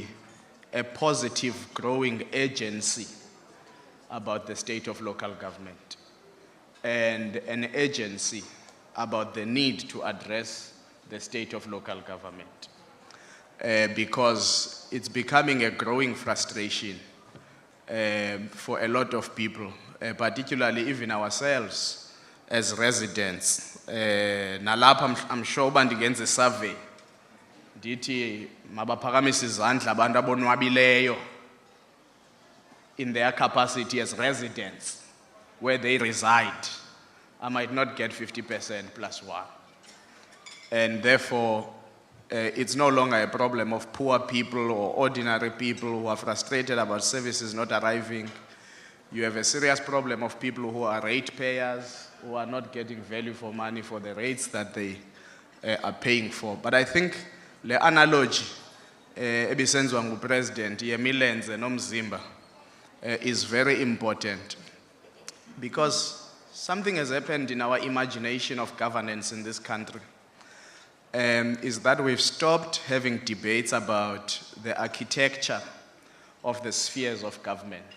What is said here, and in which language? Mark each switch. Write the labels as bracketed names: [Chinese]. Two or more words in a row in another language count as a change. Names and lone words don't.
[English] a positive growing urgency about the state of local government and an urgency about the need to address the state of local government because it's becoming a growing frustration for a lot of people, particularly even ourselves as residents. Nalapha I'm sure bandigenza a survey. [Xhosa] Ndithi mabaphakamise izandla abantu abonwabileyo [English] in their capacity as residents where they reside. I might not get 50% plus one. And therefore, it's no longer a problem of poor people or ordinary people who are frustrated about services not arriving. You have a serious problem of people who are rate payers, who are not getting value for money for the rates that they are paying for. But I think the analogy [Xhosa] ebisenziwa ngupresident yemilenze nomzimba [English] is very important because something has happened in our imagination of governance in this country. Is that we've stopped having debates about the architecture of the spheres of government.